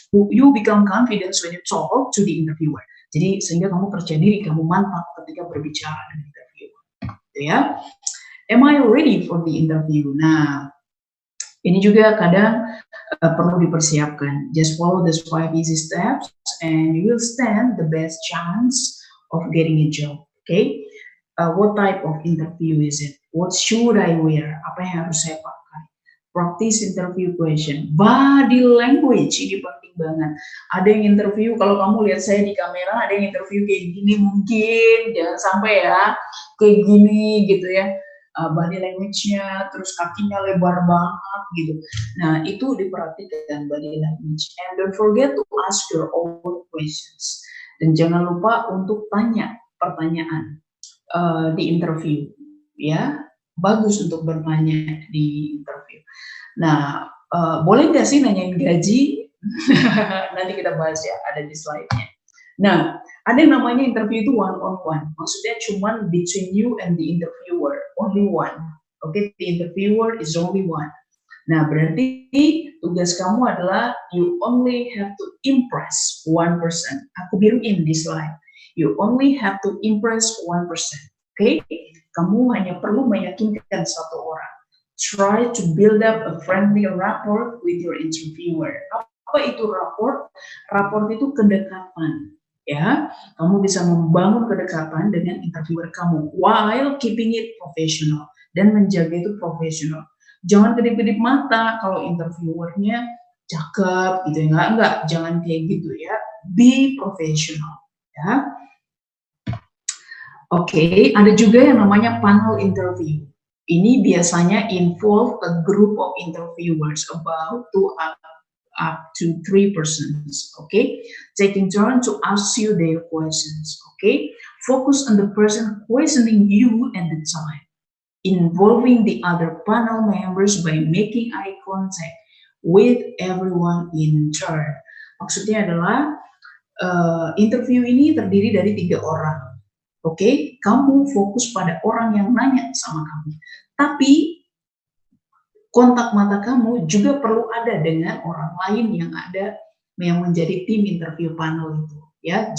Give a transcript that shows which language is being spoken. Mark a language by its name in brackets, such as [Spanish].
[English] You become confident when you talk to the interviewer. [Indonesian] Jadi sehingga kamu percaya diri, kamu mantap ketika berbicara dengan interviewer. Gitu ya. [English] Am I ready for the interview? [Indonesian] Nah, ini juga kadang perlu dipersiapkan. [English] Just follow these 5 easy steps and you will stand the best chance of getting a job. Okay? What type of interview is it? What should I wear? [Indonesian] Apa yang harus saya pakai? [English] Practice interview question. [Indonesian] Body language ini penting banget. Ada yang interview, kalau kamu lihat saya di kamera, ada yang interview kayak gini mungkin, jangan sampai ya kayak gini gitu ya. body language-nya, terus kakinya lebar banget gitu. Nah, itu diperhatikan body language. [English] And don't forget to ask your own questions. [Indonesian] Dan jangan lupa untuk tanya pertanyaan di interview, ya. Bagus untuk bertanya di interview. Nah, boleh nggak sih nanyain gaji? Nanti kita bahas ya, ada di slide-nya. Nah, ada yang namanya interview itu [English] one on one. [Indonesian] Maksudnya cuman [English] between you and the interviewer, only one. Oke, the interviewer is only one. [Indonesian] Nah, berarti tugas kamu adalah [English] you only have to impress one person. [Indonesian] Aku biruin di slide. [English] You only have to impress one person. [Indonesian] Oke, kamu hanya perlu meyakinkan satu orang. [English] Try to build up a friendly rapport with your interviewer. [Indonesian] Apa itu rapport? Rapport itu kedekatan. Ya, kamu bisa membangun kedekatan dengan interviewer kamu [English] while keeping it professional [Indonesian] dan menjaga itu profesional. Jangan kedip-kedip mata kalau interviewernya cakep gitu ya, enggak, jangan kayak gitu ya. [English] Be professional [Indonesian] ya. Oke, ada juga yang namanya panel interview. Ini biasanya [English] involve a group of interviewers about up to 3 persons, okay? Taking turn to ask you their questions, okay? Focus on the person questioning you at the time, involving the other panel members by making eye contact with everyone in turn. [Indonesian] Maksudnya adalah interview ini terdiri dari 3 orang, okay? Kamu fokus pada orang yang nanya sama kamu, tapi kontak mata kamu juga perlu ada dengan orang lain yang ada yang menjadi tim interview panel itu ya.